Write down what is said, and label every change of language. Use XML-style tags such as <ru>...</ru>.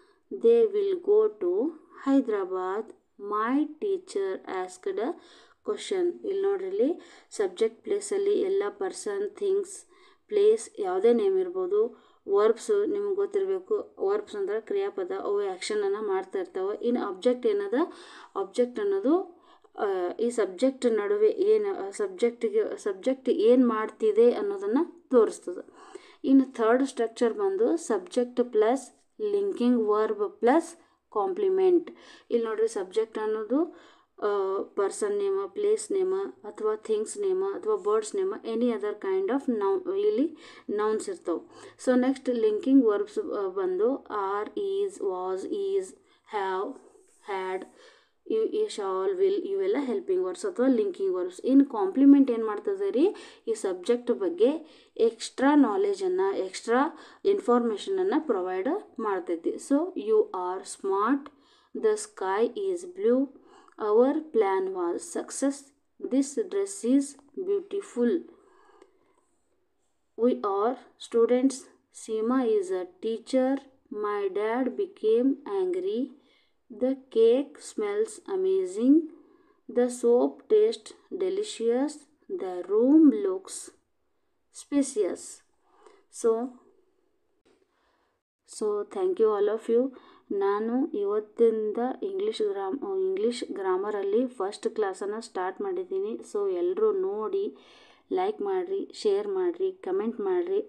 <en>They will go to Hyderabad. My teacher asked a question.</en> <kn>ಇಲ್ಲಿ ನೋಡ್ರಿ, subject ಪ್ಲೇಸಲ್ಲಿ ಎಲ್ಲ ಪರ್ಸನ್, ಥಿಂಗ್ಸ್, ಪ್ಲೇಸ್ ಯಾವುದೇ ನೇಮ್ ಇರ್ಬೋದು. ವರ್ಬ್ಸ್ ನಿಮ್ಗೆ ಗೊತ್ತಿರಬೇಕು, ವರ್ಬ್ಸ್ ಅಂದ್ರೆ ಕ್ರಿಯಾಪದ, ಅವು ಆ್ಯಕ್ಷನನ್ನು ಮಾಡ್ತಾ ಇರ್ತಾವೆ. ಇನ್ನು ಆಬ್ಜೆಕ್ಟ್ ಆಬ್ಜೆಕ್ಟ್ ಅನ್ನೋದು ಈ ಸಬ್ಜೆಕ್ಟ್ ನಡುವೆ ಏನು ಸಬ್ಜೆಕ್ಟ್ ಏನು ಮಾಡ್ತಿದೆ ಅನ್ನೋದನ್ನು ತೋರಿಸ್ತದೆ. ಇನ್ನು ಥರ್ಡ್ ಸ್ಟ್ರಕ್ಚರ್ ಬಂದು subject plus linking verb plus compliment. ಇಲ್ಲಿ ನೋಡ್ರಿ, ಸಬ್ಜೆಕ್ಟ್ ಅನ್ನೋದು ಪರ್ಸನ್ ನೇಮ, ಪ್ಲೇಸ್ ನೇಮ ಅಥವಾ ಥಿಂಗ್ಸ್ ನೇಮ ಅಥವಾ birds name,</kn> <en>any other kind of</en> <kn>ಇಲ್ಲಿ ನೌನ್ಸ್ ಇರ್ತವೆ. ಸೊ ನೆಕ್ಸ್ಟ್ ಲಿಂಕಿಂಗ್ ವರ್ಬ್ಸ್ ಬಂದು R, is, was, is, have, had, shawl, will, ಇವೆಲ್ಲ ಹೆಲ್ಪಿಂಗ್ ವರ್ಡ್ಸ್ ಅಥವಾ ಲಿಂಕಿಂಗ್ ವರ್ಬ್ಸ್. ಇನ್ನು ಕಾಂಪ್ಲಿಮೆಂಟ್ ಏನು ಮಾಡ್ತದೆ ರೀ, ಈ ಸಬ್ಜೆಕ್ಟ್ ಬಗ್ಗೆ ಎಕ್ಸ್ಟ್ರಾ ನಾಲೆಜನ್ನು, ಎಕ್ಸ್ಟ್ರಾ ಇನ್ಫಾರ್ಮೇಷನನ್ನು ಪ್ರೊವೈಡ್ ಮಾಡ್ತೈತಿ.</kn> <en>So you are smart, the sky is blue, our plan was success, this dress is beautiful, we are students, Seema is a teacher, my dad became angry, the cake smells amazing, the soap tastes delicious, the room looks spacious. So thank you all of you.</en> <kn>ನಾನು ಇವತ್ತಿಂದ English ಗ್ರಾಮರಲ್ಲಿ first ಕ್ಲಾಸನ್ನು start ಮಾಡಿದ್ದೀನಿ. So ಎಲ್ಲರೂ ನೋಡಿ like ಮಾಡಿರಿ, share ಮಾಡಿರಿ, comment ಮಾಡಿರಿ.</kn>